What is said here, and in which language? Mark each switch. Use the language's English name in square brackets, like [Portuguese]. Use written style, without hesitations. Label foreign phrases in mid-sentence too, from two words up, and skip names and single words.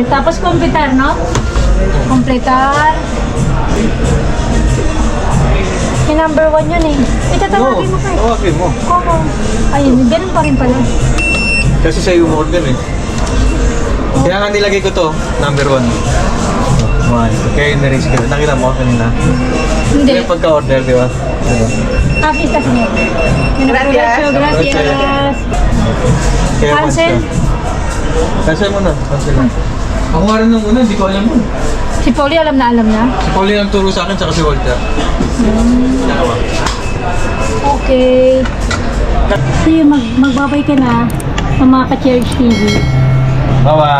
[Filipino] Tapos completar, no? Completar. Yung number 1 yun eh. Itatawagin mo kayo. Tawagin mo. Oo. Ayun, ganun pa rin pala. Kasi sa'yo yung order eh. Kaya nga nilagay ko to, number 1. 1. Kaya yung na-raise ko. Nakita mo kanina. Hindi. Yung pagka-order, di ba? [Spanish] Aquí está, señor. Gracias. Gracias. [Filipino] Kaya Cancel. Cancel mo na. Cancel na. Ako nga rin nung una, hindi ko alam mo. Si Polly alam na. Si Paulie ang turo sa akin, saka si Walter. Dalawa. Okay. So yun, magbabay ka na sa mga ka-Cherish TV.